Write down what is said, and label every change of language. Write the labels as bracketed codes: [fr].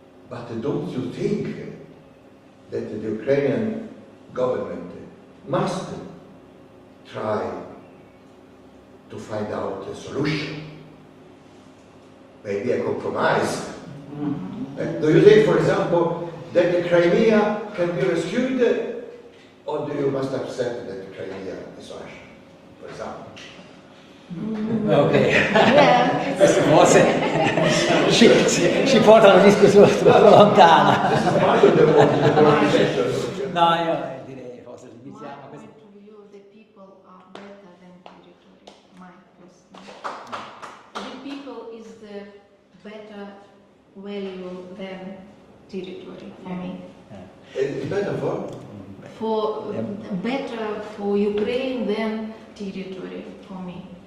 [en] But don't you think that the Ukrainian government must try to find out a solution? Maybe a compromise. Do you think, for example, that the Crimea can be rescued, or do you must accept that the Crimea is Russian, for example? [it] Ok, questo forse ci porta a una discussione troppo lontana. No, io direi forse iniziamo a questo. [en] To you, the people are better than territory, my personal. The people is the better value than territory for me. It's better for? Better for Ukraine than territory for me.